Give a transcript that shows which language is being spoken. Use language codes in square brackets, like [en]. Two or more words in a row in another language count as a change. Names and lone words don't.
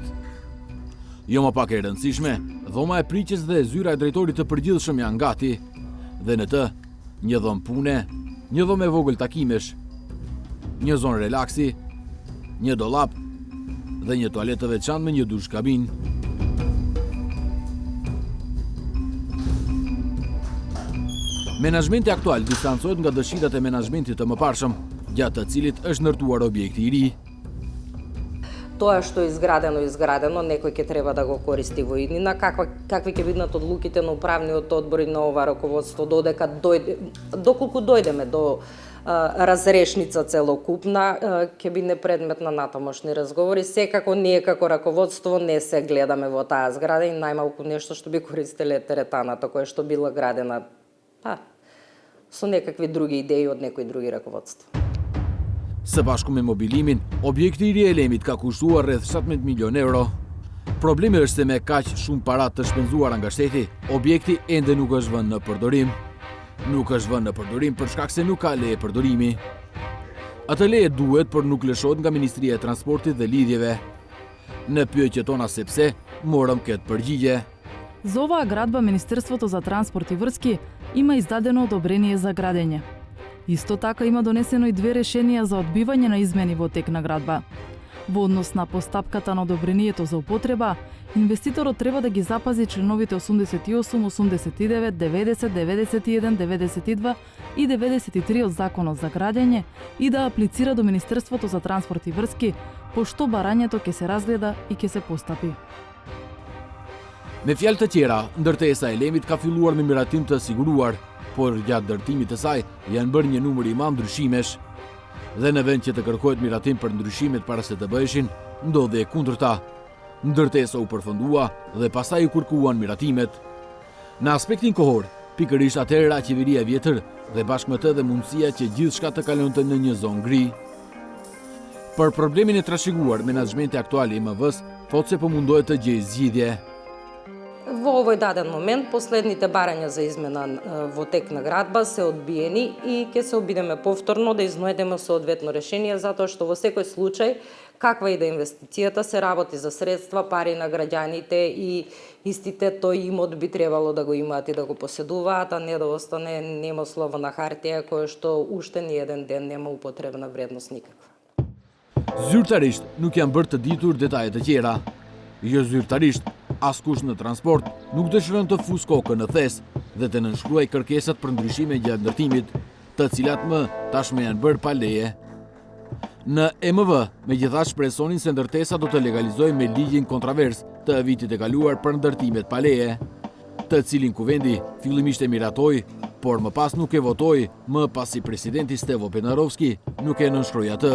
[sq] Jo më pak e rëndësishme, dhoma e priqes dhe zyra e drejtorit të përgjithshëm janë gati, dhe në të, një dhomë pune, një dhomë e vogël takimesh, një zonë relaksi, një dollap dhe një toaletë të veçantë me një dush kabin. Menaxhmenti aktual distancohet nga dëshirat e menaxhmentit të mëparshëm, gjatë të cilit është ndërtuar objekti i ri. [mk] Тоа што е изградено, некој ќе треба да го користи во иднина, какви ќе бидат одлуките на управниот одбор и на ова раководство доколку дојдеме до разрешница целокупна, ќе биде предмет на натамошни разговори. Секако ние како раководство не се гледаме во таа зграда и најмалку нешто што би користеле теретаната која што била градена со некакви други идеи од некои други раководства. [sq] Së bashku me mobilimin, objekti i ri Elemit ka kushtuar rreth 17 milion euro. Problemi është se me kaq shumë para të shpenzuara nga shteti, objekti ende nuk është vënë në përdorim. Nuk është vënë në përdorim për shkak se nuk ka leje përdorimi. Atë leje duhet, por nuk lëshohet nga Ministria e Transportit dhe Lidhjeve. Në pyetje tona sepse, morëm këtë përgjigje. [mk] За оваа градба Министерството за транспорт и врски има издадено одобрение за градење. Исто така има донесено и 2 решенија за одбивање на измени во тек на градба. Во однос на постапката на одобрението за употреба, инвеститорот треба да ги запази членовите 88, 89, 90, 91, 92 и 93 од Законот за градење и да аплицира до Министерството за транспорт и врски, пошто барањето ќе се разгледа и ќе се постапи. [sq] Me fjalë të tjera, ndërtesa e Elemit ka filluar me miratim të siguruar, por gjatë ndërtimit të saj janë bërë një numër i madh ndryshimesh. Dhe në vend që të kërkohet miratim për ndryshimet para se të bëheshin, ndodhi e kundërta. Ndërtesa u përfundua dhe pastaj u kërkuan miratimet. Në aspektin kohor, pikërisht atëherë ra qeveria e vjetër dhe bashkë me të dhe mundësia që gjithçka të kalonte në një zonë gri. Për problemin e trashëguar, menaxhmenti aktual i MV-s thotë se po mundohet të gjejë zgjidhje. [mk] Во овој даден момент, последните барања за измена во тек на градба се одбиени и ќе се обидеме повторно да изнајдеме соодветно решение, затоа што во секој случај, каква и да инвестицијата, се работи за средства, пари на граѓаните и истите тој имот би требало да го имаат и да го поседуваат, а не да остане немо слово на хартија, кое што уште ни еден ден нема употребна вредност никаква. [sq] Zyrtarisht nuk janë bërë të ditur detajet e tjera. Jo zyrtarisht, askush në transport nuk dëshiron të fus kokën në thes dhe të nënshkruaj kërkesat për ndryshime gjatë ndërtimit, të cilat më tashmë janë bërë pa leje. Në MV, megjithatë shpresonin se ndërtesa do të legalizojë me ligjin kontravers të vitit e kaluar për ndërtimet pa leje, të cilin kuvendi fillimisht e miratoi, por më pas nuk e votoi, më pasi presidenti Stevo Penarovski nuk e nënshkroi atë.